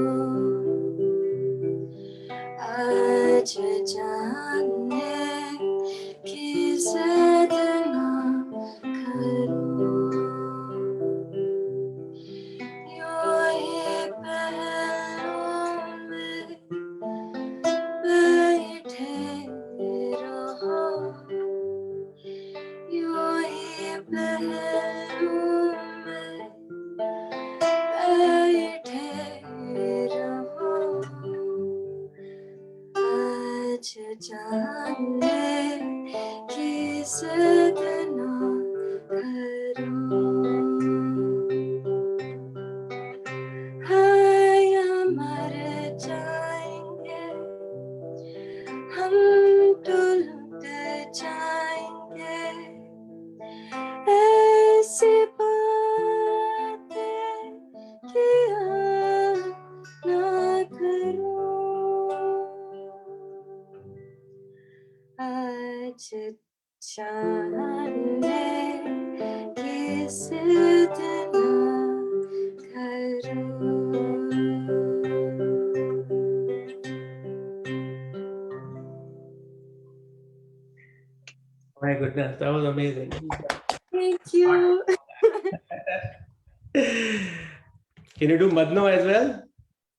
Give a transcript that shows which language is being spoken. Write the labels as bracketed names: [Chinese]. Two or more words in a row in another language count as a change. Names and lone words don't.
[Urdu] آج جانے کی ضد نہ کرو. یوں ہی پہلو میں بیٹھے رہو. یوں ہی پہلو میں بیٹھے رہو. آج جانے کی ضد نہ کرو. ہائے مر جائیں گے ہم تو لٹ جائیں گے ایسی باتیں کیا نہ کرو آج جانے کی ضد نہ کرو. [English] My goodness, that was amazing. Thank you. Can you do Madno as well?